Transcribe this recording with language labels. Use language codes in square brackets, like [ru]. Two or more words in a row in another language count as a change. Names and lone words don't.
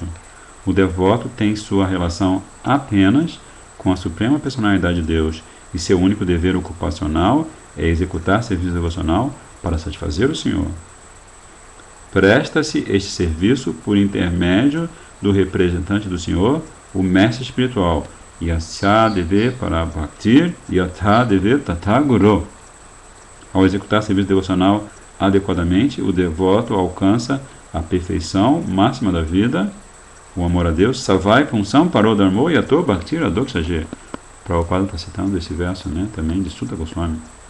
[pt] O devoto tem sua relação apenas com a suprema personalidade de Deus e seu único dever ocupacional é executar serviço devocional para satisfazer o Senhor. Presta-se este serviço por intermédio do representante do Senhor, o mestre espiritual, [sa] Yasya deve para bhaktir, Yatha deve tata guru. [pt] Ao executar serviço devocional adequadamente, o devoto alcança a perfeição máxima da vida o amor a Deus, [sa] Savai Punsam Parodharmo Yato Bhaktira Doksaje. [pt] Prabhupada está citando esse verso, né, também de Sutta Goswami.